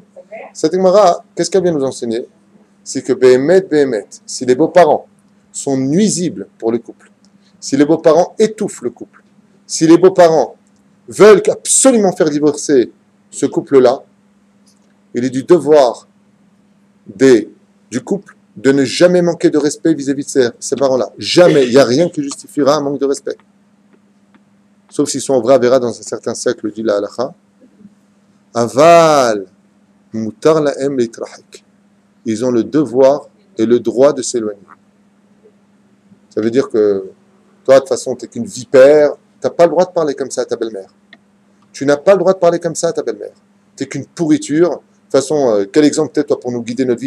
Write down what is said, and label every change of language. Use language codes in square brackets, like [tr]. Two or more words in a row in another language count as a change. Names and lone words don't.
[fr] Cette Gemara, qu'est-ce qu'elle vient nous enseigner? C'est que Béhémet, si les beaux-parents sont nuisibles pour le couple, si les beaux-parents étouffent le couple, si les beaux-parents veulent absolument faire divorcer ce couple-là, il est du devoir du couple de ne jamais manquer de respect vis-à-vis de ces parents-là. Jamais. Il n'y a rien qui justifiera un manque de respect. Sauf s'ils sont en vrai avéra dans un certain siècle, dit la halacha. [he] אבל מותר להם להתרחק. [fr] Ils ont le devoir et le droit de s'éloigner. Ça veut dire que toi, de toute façon, tu n'es qu'une vipère. Tu n'as pas le droit de parler comme ça à ta belle-mère. Tu n'as pas le droit de parler comme ça à ta belle-mère. Tu n'es qu'une pourriture. De toute façon, quel exemple peut-être toi pour nous guider notre vie?